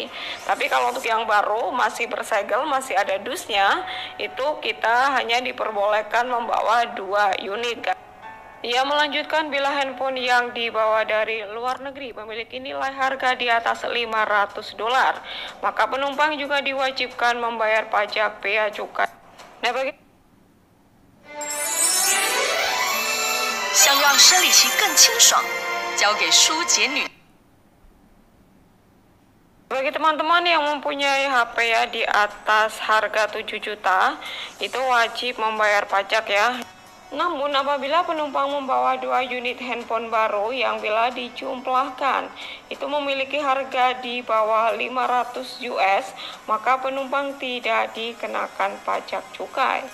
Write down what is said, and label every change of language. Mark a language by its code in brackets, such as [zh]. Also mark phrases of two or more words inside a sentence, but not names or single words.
[id] Tapi kalau untuk yang baru masih bersegel, masih ada dusnya, itu kita hanya diperbolehkan membawa 2 unit guys. Ia melanjutkan, bila handphone yang dibawa dari luar negeri memiliki nilai harga di atas 500 dolar, maka penumpang juga diwajibkan membayar pajak bea cukai. Nah, bagi [zh] 想让生理期更清爽，交给舒洁女。 [id] Bagi teman-teman yang mempunyai HP ya di atas harga 7 juta, itu wajib membayar pajak ya. Namun apabila penumpang membawa 2 unit handphone baru yang bila dijumlahkan itu memiliki harga di bawah 500 US, maka penumpang tidak dikenakan pajak cukai.